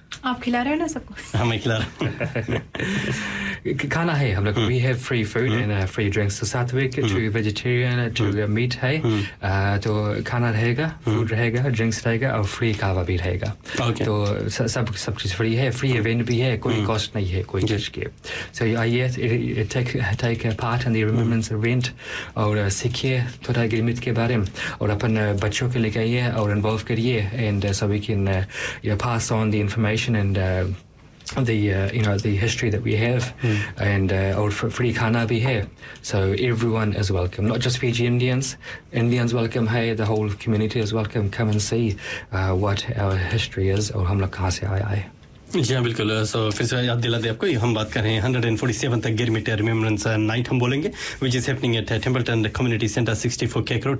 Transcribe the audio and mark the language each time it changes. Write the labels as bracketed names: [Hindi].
[Hindi] आप खिला रहे हो ना सबको? हाँ मैं खिला रहा हूँ. खाना है हम लोग. [English] We have free food and free drinks. So Sattvic, to vegetarian, to meat है. [Hindi] तो खाना रहेगा, food रहेगा, drinks रहेगा और free कावा भी रहेगा. [English] Okay. [Hindi] तो सब चीज़ free है, free event भी है, कोई cost नहीं है कोई चीज़ के. [English] So yes, take part in the remembrance event [Hindi] और सीखिए थोड़ा ग्रीमित के बारे में और अपन बच्चों के लिए आइए और involve करिए [English] and so we can pass on the information. And the history that we have, and old free [Hindi] khana bhi hai, [English] so everyone is welcome. Not just Fiji Indians, Indians welcome. Hey, the whole community is welcome. Come and see what our history is. [Hindi] Or हम लोग कहाँ से आए है. जी हाँ बिल्कुल. सो फिर से याद दिला दे आपको, हम बात कर रहे हैं 147 तक गिरमिटर रिमेम्बरेंस नाइट हम बोलेंगे, [English] which is happening at Templeton community centre [Hindi] 64 के करो.